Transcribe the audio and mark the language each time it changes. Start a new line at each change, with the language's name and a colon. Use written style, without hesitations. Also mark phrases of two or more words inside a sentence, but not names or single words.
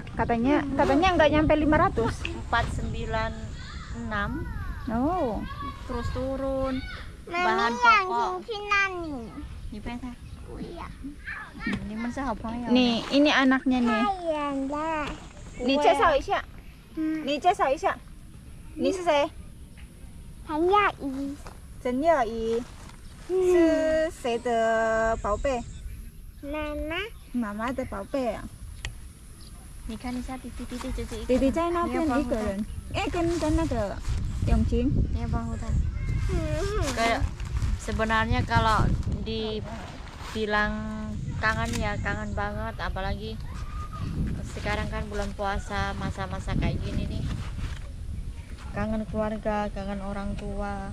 Indonesian: Katanya nggak nyampe 500. 496 Oh. terus turun. Bahan pokok. Ini peta. Ini masa apa ya? Nih, ini anaknya nih. Nih,
Chinese: 介绍一下. Nih, 介绍一下. Nih, 是谁？陈叶怡是谁的宝贝？妈妈的宝贝啊。你看一下弟弟弟弟在那边一个人，跟那个永晴。
Indonesian: Ini Bang Hutan. Kayak sebenarnya kalau dibilang kangen ya kangen banget, apalagi sekarang kan bulan puasa, masa-masa kayak gini nih. Kangen keluarga, kangen orang tua.